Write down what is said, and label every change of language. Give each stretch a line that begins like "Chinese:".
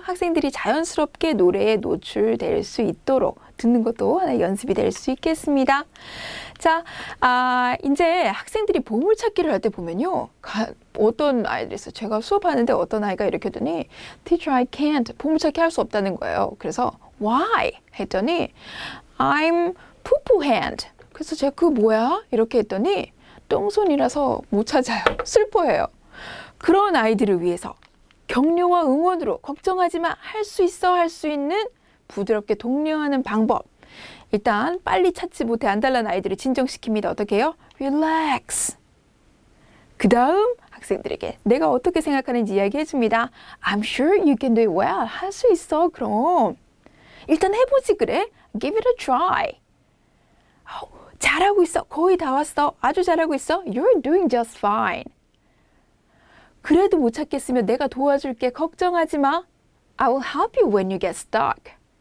Korean: 학생들이 자연스럽게 노래에 노출될 수 있도록 듣는 것도 하나의 연습이 될 수 있겠습니다. 자, 이제 학생들이 보물찾기를 할 때 보면요. 어떤 아이들이 있어요. 제가 수업하는데 어떤 아이가 이렇게 하더니
English: Teacher, I can't.
Korean: 보물찾기 할 수 없다는 거예요. 그래서
English: Why?
Korean: 했더니
English: I'm poo-poo hand.
Korean: 그래서 제가 그거 뭐야? 이렇게 했더니 똥손이라서 못 찾아요. 슬퍼해요. 그런 아이들을 위해서 격려와 응원으로 걱정하지 마. 할 수 있어. 할 수 있는 부드럽게 독려하는 방법. 일단 빨리 찾지 못해 안달난 아이들을 진정시킵니다. 어떻게 해요?
English: Relax.
Korean: 그 다음 학생들에게 내가 어떻게 생각하는지 이야기해 줍니다.
English: I'm sure you can do it well.
Korean: 할 수 있어. 그럼. 일단 해보지 그래?
English: Give it a try.
Korean: 잘하고 있어. 거의 다 왔어. 아주 잘하고 있어.
English: You're doing just fine.
Korean: 그래도 못 찾겠으면 내가 도와줄게. 걱정하지 마.
English: I will help you when you get stuck.